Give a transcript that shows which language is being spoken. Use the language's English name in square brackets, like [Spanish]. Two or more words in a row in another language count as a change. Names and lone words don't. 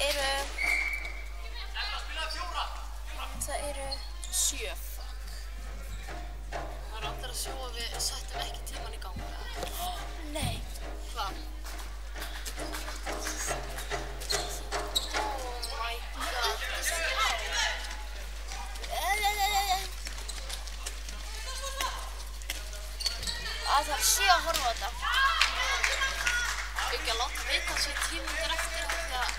[Icelandic] Það eru 7. Það er allir að sjá að við settum ekki tíman í gang. Nei. Hvað? [English] Oh my god. [Icelandic] Það er 7 að horfa á þetta. Ekki að láta vita að sé 10 mínútur eftir af því að...